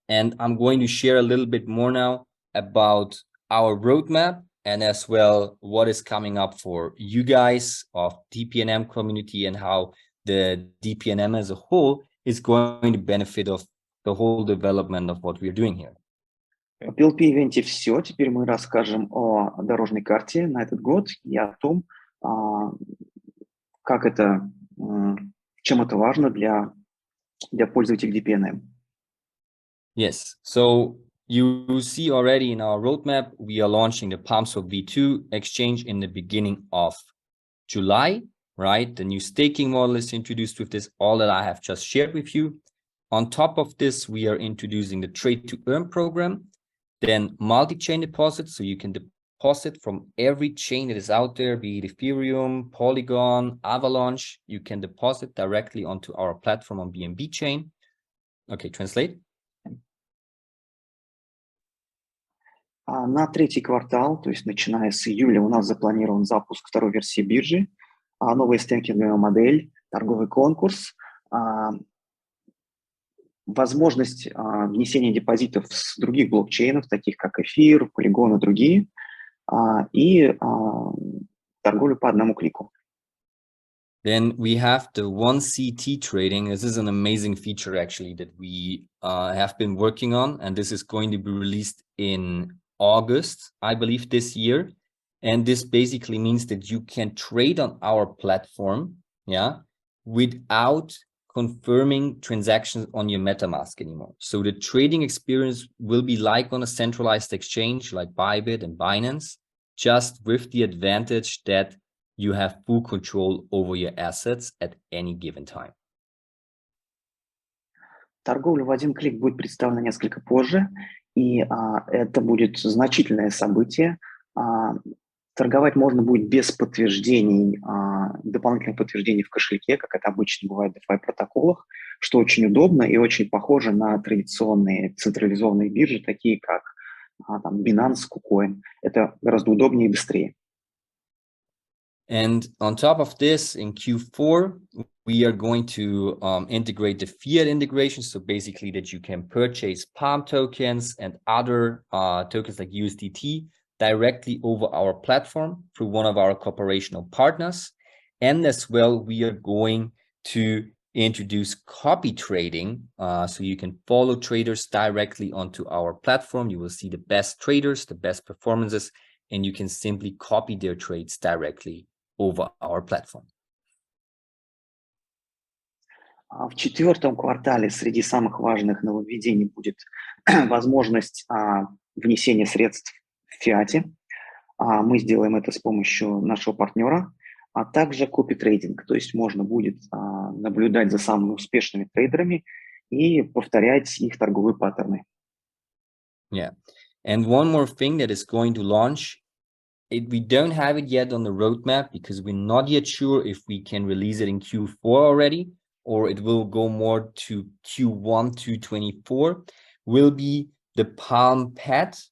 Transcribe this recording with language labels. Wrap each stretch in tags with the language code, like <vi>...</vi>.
<en>And I'm going to share a little bit more now about our roadmap and as well what is coming up for you guys of DPNM community and how the DPNM as a whole is going to benefit of the whole development of what we're doing here.</en> <ru>В PLP-ивенте все. Теперь мы расскажем о дорожной карте на этот год и о том, как это, чем это важно для пользователей DPNM.</ru> <en>Yes, so you see already in our roadmap, we are launching the PalmSwap V2 exchange in the beginning of July, right? The new staking model is introduced with this, all that I have just shared with you. On top of this, we are introducing the trade to earn program, then multi-chain deposits, so you can deposit from every chain that is out there, be it Ethereum, Polygon, Avalanche. You can deposit directly onto our platform on BNB chain. Okay, translate.</en> <ru>На третий квартал, то есть начиная с июля, у нас запланирован запуск второй версии биржи, новая стейкинговая модель, торговый конкурс, возможность внесения депозитов с других блокчейнов, таких как Эфир, Polygon и другие, и торговлю по одному клику.</ru> <en>Then we have the 1CT trading. This is an amazing feature actually that we have been working on, and this is going to be released in August, I believe, this year. And this basically means that you can trade on our platform, yeah, without confirming transactions on your MetaMask anymore. So the trading experience will be like on a centralized exchange like Bybit and Binance, just with the advantage that you have full control over your assets at any given time.</en> <ru>Торговля в один клик будет представлена несколько позже, и это будет значительное событие. Торговать можно будет без подтверждений, дополнительных подтверждений в кошельке, как это обычно бывает в DeFi протоколах, что очень удобно и очень похоже на традиционные централизованные биржи, такие как там, Binance, KuCoin. Это гораздо удобнее и быстрее.</ru> <en>And on top of this, in Q4, we are going to integrate the fiat integration. So basically that you can purchase Palm tokens and other tokens like USDT directly over our platform through one of our cooperational partners. And as well, we are going to introduce copy trading. So you can follow traders directly onto our platform. You will see the best traders, the best performances, and you can simply copy their trades directly over our platform.</en> <ru>В четвертом квартале среди самых важных нововведений будет возможность внесения средств в фиате. Мы сделаем это с помощью нашего партнера, а также копи-трейдинг, то есть можно будет наблюдать за самыми успешными трейдерами и повторять их торговые паттерны.</ru> <en>Yeah, and one more thing that is going to launch. We don't have it yet on the roadmap because we're not yet sure if we can release it in Q4 already or it will go more to Q1 2024, will be the Palm Pad.</en>